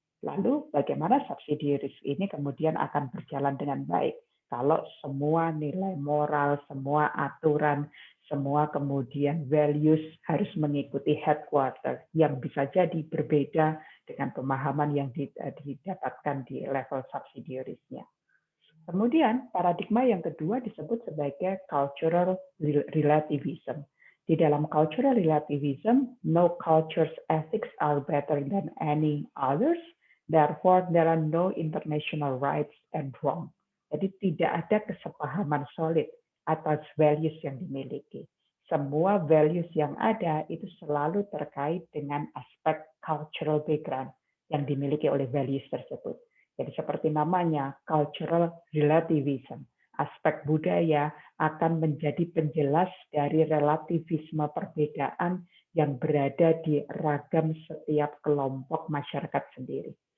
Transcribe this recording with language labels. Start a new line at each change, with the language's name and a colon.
Indonesian: Lalu bagaimana subsidiaries ini kemudian akan berjalan dengan baik kalau semua nilai moral, semua aturan, semua kemudian values harus mengikuti headquarter yang bisa jadi berbeda dengan pemahaman yang didapatkan di level subsidiaries-nya. Kemudian paradigma yang kedua disebut sebagai cultural relativism. Di dalam
English: cultural relativism, no culture's ethics are better than any others, therefore there are no international rights and wrong.
Indonesian: Jadi tidak ada kesepahaman solid atas values yang dimiliki. Semua values yang ada itu selalu terkait dengan aspek cultural background yang dimiliki oleh values tersebut. Jadi seperti namanya, cultural relativism. Aspek budaya akan menjadi penjelas dari relativisme perbedaan yang berada di ragam setiap kelompok masyarakat sendiri.